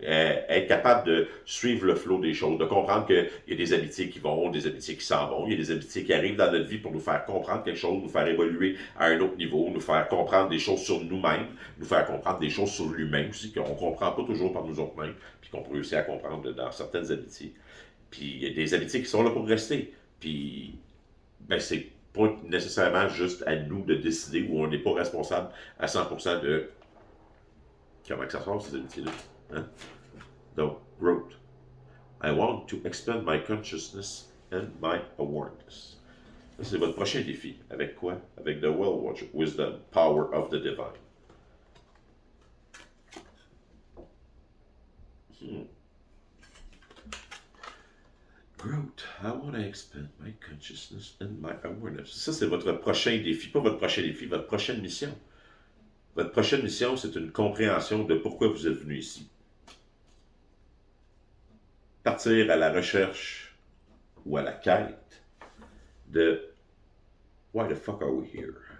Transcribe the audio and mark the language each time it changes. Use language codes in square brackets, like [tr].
[fr] Être capable de suivre le flow des choses, de comprendre qu'il y a des amitiés qui vont, des amitiés qui s'en vont, il y a des amitiés qui arrivent dans notre vie pour nous faire comprendre quelque chose, nous faire évoluer à un autre niveau, nous faire comprendre des choses sur nous-mêmes, nous faire comprendre des choses sur l'humain aussi, qu'on ne comprend pas toujours par nous autres mêmes, puis qu'on peut réussir à comprendre dans certaines amitiés. Puis il y a des amitiés qui sont là pour rester. Puis, ben, c'est pas nécessairement juste à nous de décider ou on n'est pas responsable à 100% de comment que ça sort, ces amitiés-là. Hein? Donc, growth. [en] I want to expand my consciousness and my awareness. [fr] C'est votre prochain défi. Avec quoi? Avec [en] The Well Watcher, Wisdom, Power of the Divine. Growth. I want to expand my consciousness and my awareness. [fr] Ça, c'est votre prochain défi. Pas votre prochain défi, votre prochaine mission. Votre prochaine mission, c'est une compréhension de pourquoi vous êtes venu ici. Partir à la recherche ou à la quête de [en] Why the fuck are we here?